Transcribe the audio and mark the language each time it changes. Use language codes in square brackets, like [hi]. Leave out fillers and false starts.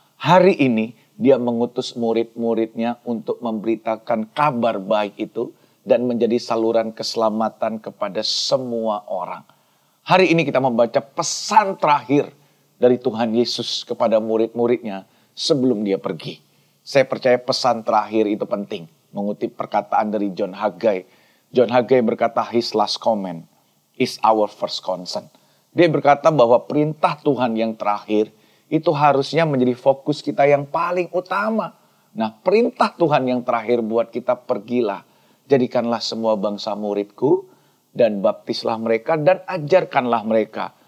[id] Hari ini, dia mengutus murid-muridnya untuk memberitakan kabar baik itu dan menjadi saluran keselamatan kepada semua orang. Hari ini kita membaca pesan terakhir dari Tuhan Yesus kepada murid-muridnya sebelum dia pergi. Saya percaya pesan terakhir itu penting. Mengutip perkataan dari John Haggai. [en] John Haggai [id] berkata, [en] his last comment is our first concern. [id] Dia berkata bahwa perintah Tuhan yang terakhir itu harusnya menjadi fokus kita yang paling utama. Nah, perintah Tuhan yang terakhir buat kita, pergilah, jadikanlah semua bangsa muridku, dan baptislah mereka, dan ajarkanlah mereka.